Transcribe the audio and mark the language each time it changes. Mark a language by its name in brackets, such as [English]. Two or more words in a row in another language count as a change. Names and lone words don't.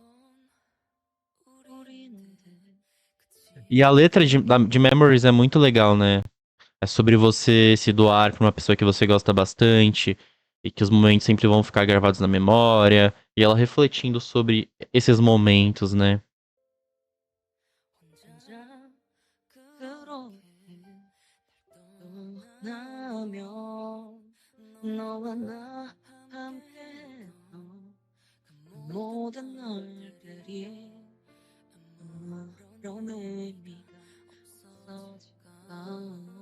[Portuguese] E a letra de Memories é muito legal, né? É sobre você se doar pra uma pessoa que você gosta bastante e que os momentos sempre vão ficar gravados na memória. E ela refletindo sobre esses momentos, né? [Korean] 너와 나 함께했던 모든 날들이 아무런 의미가 없어질까.